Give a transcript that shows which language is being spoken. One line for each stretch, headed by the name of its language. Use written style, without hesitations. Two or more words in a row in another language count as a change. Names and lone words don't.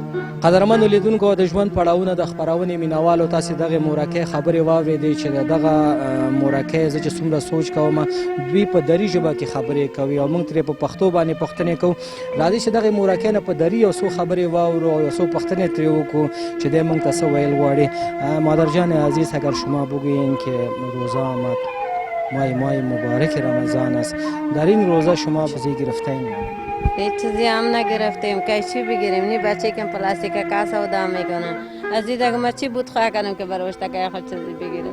Pashto: قدرمنو لیدونکو د ژوند پړاوونه د خپرونې مینوالو تاسې دغې مورکۍ خبرې واورېدې چې د دغه مورکۍ زه چې څومره سوچ کوم دوی په دري ژبه کې خبرې کوي او موږ ترې په پښتو باندې پوښتنې کوو. راځئ چې دغې مورکۍ نه په دري یو څو خبرې واورو او یو څو پوښتنې ترې وکړو چې دی موږ ته څه ویل غواړي.
Persian: مادر جان عزیز اگر شما بگویین که روزه آمد ماه مبارک رمضان است، در این روزه شما چیزی گرفتین؟ هیچ چیزی هم نگرفتیم که چی بگیریم. نی بچه که پلاستیک کا سودا میکنن، از این دیگه ما چی بود خواه کنیم که برایش تکای خود چیزی بگیریم.